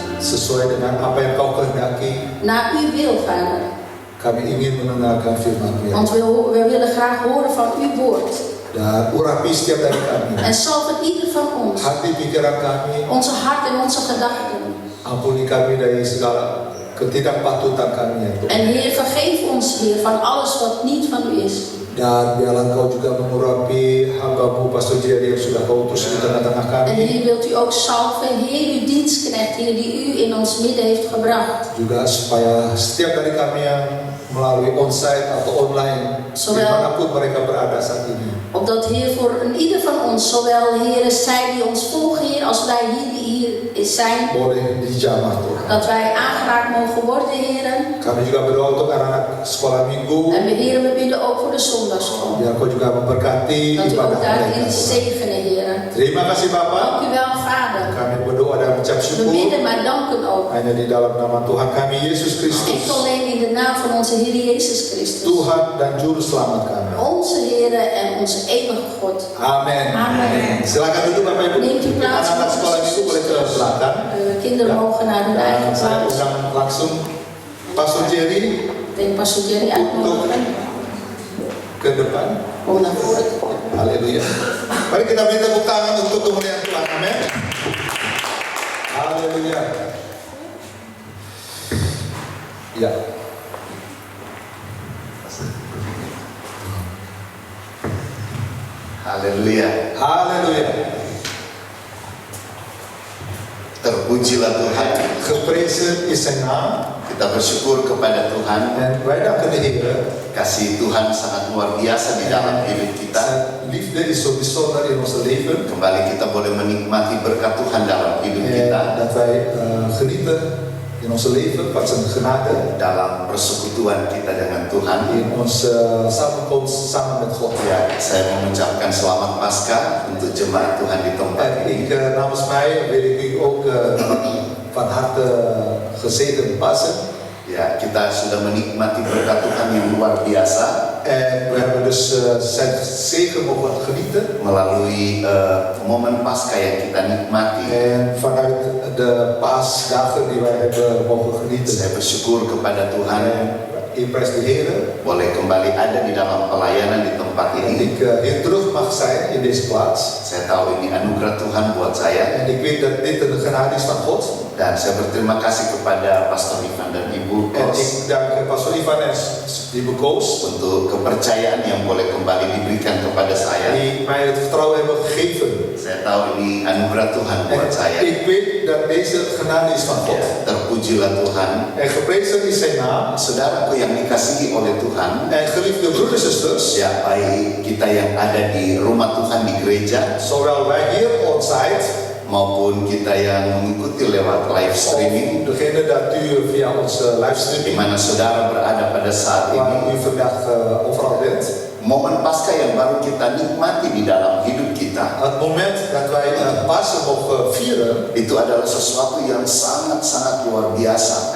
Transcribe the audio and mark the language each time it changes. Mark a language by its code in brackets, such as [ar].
[id] Sesuai dengan apa yang kau kehendaki. [nl] Naar uw wil, Vader. [id] Kami ingin mendengarkan firman-Mu. [nl] Want we willen graag horen van uw woord. [id] Dan urapi setiap dari kami. [nl] En salve ieder van ons. [id] Hati pikiran kami. [nl] Onze hart en onze gedachten. [id] Ampuni kami dari segala ketidakpatutan kami ya Tuhan. [nl] En Heer, vergeef ons, Heer, van alles wat niet van u is. [id] Dan biarlah Kau juga mengurapi hamba-Mu Pastor Jerry yang sudah Kau utus di tengah-tengah kami. [nl] En Heer, wilt u ook salven, Heer, uw dienstknecht, Heer, die u in ons midden heeft gebracht. [id] Juga supaya setiap dari kami yang melalui onsite atau online, dimanapun mereka berada saat ini. [nl] Opdat, Heer, voor ieder van ons, zowel, Heer, zij die ons volgen, Heer, als wij hier zijn, [id] boleh dijamah Tuhan. [nl] dat wij aangeraakt mogen worden, Heer. [id] Kami juga berdoa untuk anak-anak sekolah minggu. [nl] En Heer, we bidden ook voor de zondagschool. [id] Biar Kau juga memberkati [nl] Dat u [id] ibadah [nl] ook daarin [id] mereka. [nl] zegenen, Heer. [id] Terima kasih Bapa. [nl] Dank u wel, Vader. [id] Kami berdoa dan mengucap [nl] We [id] syukur [nl] bidden, maar danken ook. [id] hanya di dalam nama Tuhan kami Yesus Kristus, [nl] Enkel alleen in de naam van onze Heer Jezus Christus. [id] Tuhan dan Juru Selamat kami. [nl] Onze Heer en onze eeuwige God. [id] Amin. [nl] Amen. [id] Silakan duduk Bapak Ibu. [nl] Neemt u plaats. [id] Anak-anak sekolah minggu boleh ke belakang. [nl] Kinderen mogen naar hun eigen [id] Dan saya [nl] plaats. [id] undang langsung Pastor Jerry [nl] Ik denk Pastor Jerry uitnodigen [id] ke depan. [nl] om naar voren te komen. [id] Haleluya. Mari kita beri tepuk tangan untuk kemuliaan Tuhan. Amin. Haleluya. Ya. Haleluya. Haleluya. Terpujilah Tuhan. [nl] Geprezen is zijn naam. [id] Kita bersyukur kepada Tuhan. [nl] En wij danken de Heer. [id] Kasih Tuhan sangat luar biasa di dalam hidup kita. [nl] Zijn liefde is zo bijzonder in ons leven. [id] Kembali kita boleh menikmati berkat Tuhan dalam hidup kita. [nl] En dat wij genieten in ons leven van zijn genade. [id] Dalam persekutuan kita dengan Tuhan. [nl] In onze samenkomst samen met God. [id] Ya, saya mengucapkan selamat Paskah untuk jemaat Tuhan di tempat [nl] En [id] ini. [nl] ik namens mij wil ik u ook van harte gezegend Pasen. [id] Ya, kita sudah menikmati berkat Tuhan yang luar biasa. [nl] En we hebben dus zijn zegen mogen genieten. [id] Melalui momen Paskah yang kita nikmati. [nl] En vanuit de paasdagen die wij hebben mogen genieten. [id] Saya bersyukur kepada Tuhan. [nl] Ik prijs de Heer. [id] Boleh kembali ada di dalam pelayanan di tempat [nl] En [id] ini. [nl] ik weer terug mag zijn in deze plaats. [id] Saya tahu ini anugerah Tuhan buat saya. [nl] En ik weet dat dit een genade is van God. [id] Dan saya berterima kasih kepada Pastor Ivan dan Ibu [nl] En [id] Kos [nl] ik dank Pastor Ivan en Ibu Koos [id] untuk kepercayaan yang boleh kembali diberikan kepada saya. [nl] die mij het vertrouwen hebben gegeven. [id] Saya tahu ini anugerah Tuhan [nl] En [id] buat saya. [nl] ik weet dat deze genade is van God. [id] Terpujilah Tuhan. [nl] En geprezen is zijn naam. [id] Saudaraku yang dikasihi oleh Tuhan. [nl] En geliefde broeders en zusters, [id] Ya, baik kita yang ada di rumah Tuhan di gereja [nl] zowel wij hier on-site [id] maupun kita yang mengikuti lewat live streaming, [nl] of degene dat u via onze [id] di [nl] livestreaming [id] mana saudara berada pada saat [nl] waar [id] ini. [nl] u vandaag overal bent. [id] Momen Paskah yang baru kita nikmati di dalam hidup kita kita, [nl] Het moment dat wij Pasen mogen vieren, [id] itu adalah sesuatu yang sangat-sangat luar biasa.